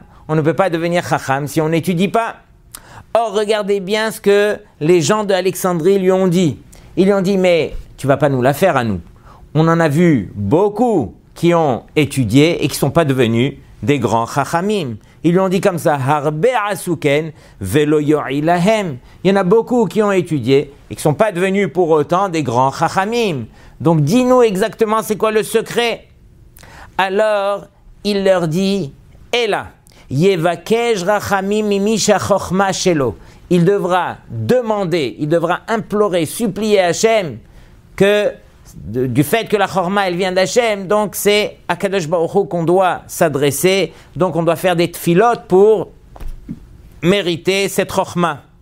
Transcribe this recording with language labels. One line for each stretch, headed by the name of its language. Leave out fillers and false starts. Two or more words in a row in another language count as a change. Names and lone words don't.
French: On ne peut pas devenir chacham si on n'étudie pas. Or, regardez bien ce que les gens de Alexandrie lui ont dit. Ils lui ont dit, mais tu ne vas pas nous la faire à nous. On en a vu beaucoup qui ont étudié et qui ne sont pas devenus des grands chachamim. Ils lui ont dit comme ça,
Hebrew: הרבה עסקו ולא הועילו להם.
French: Il y en a beaucoup qui ont étudié et qui ne sont pas devenus pour autant des grands chachamim. Donc, dis-nous exactement c'est quoi le secret. Alors, il leur dit,
Hebrew: אלא, יבקש רחמים ממי שה חכמה שלו.
French: Il devra demander, il devra implorer, supplier Hachem que, du fait que la Chochma elle vient d'Hachem, donc c'est à
Hebrew: קדוש ברוך הוא
French: qu'on doit s'adresser, donc on doit faire des tfilot pour mériter cette Chochma.